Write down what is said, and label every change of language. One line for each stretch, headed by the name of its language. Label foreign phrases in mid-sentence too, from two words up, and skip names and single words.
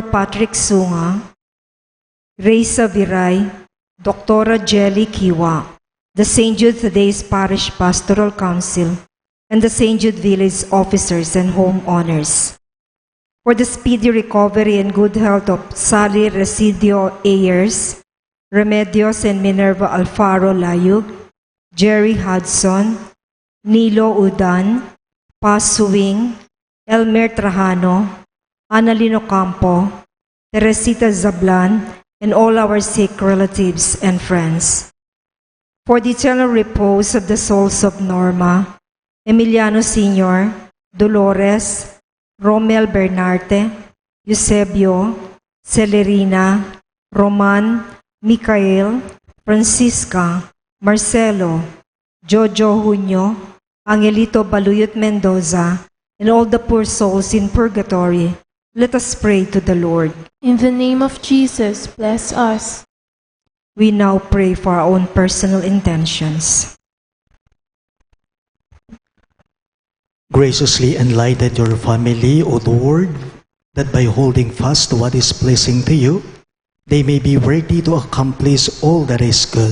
English: Patrick Sunga, Reza Viray, Dr. Jelly Kiwa, the St. Jude Thaddeus Parish Pastoral Council, and the St. Jude Village officers and homeowners, for the speedy recovery and good health of Sally Residio Ayers, Remedios and Minerva Alfaro Layug, Jerry Hudson, Nilo Udan, Paz Suwing, Elmer Trajano, Annalino Campo, Teresita Zablan, and all our sick relatives and friends. For the eternal repose of the souls of Norma, Emiliano Sr., Dolores, Romel Bernarte, Eusebio, Celerina, Roman, Micael, Francisca, Marcelo, Jojo Junio, Angelito Baluyot Mendoza, and all the poor souls in purgatory, let us pray to the Lord. In the name of Jesus, bless us. We now pray for our own personal intentions. Graciously enlighten your family, O Lord, that by holding fast to what is pleasing to you, they may be worthy to accomplish all that is good.